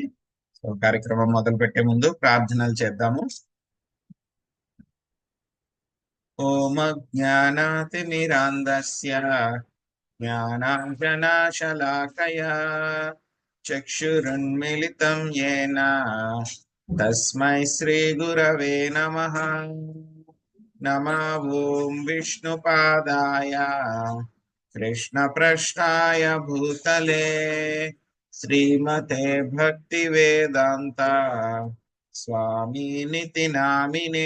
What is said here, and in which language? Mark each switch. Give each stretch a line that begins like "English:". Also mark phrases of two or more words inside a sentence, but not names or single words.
Telugu: సో కార్యక్రమం మొదలు పెట్టే ముందు ప్రార్థనలు చేద్దాము.
Sanskrit: ఓం జ్ఞానాతిమిరాంధస్య జ్ఞానాంజనాశలాకయా చక్షురున్మిళితం యేన తస్మై శ్రీ గురవే నమః. నమో ఓం విష్ణుపాదాయ कृष्णपृष्ठाय भूतले श्रीमते भक्तिवेदान्त स्वामिनिति नामिने।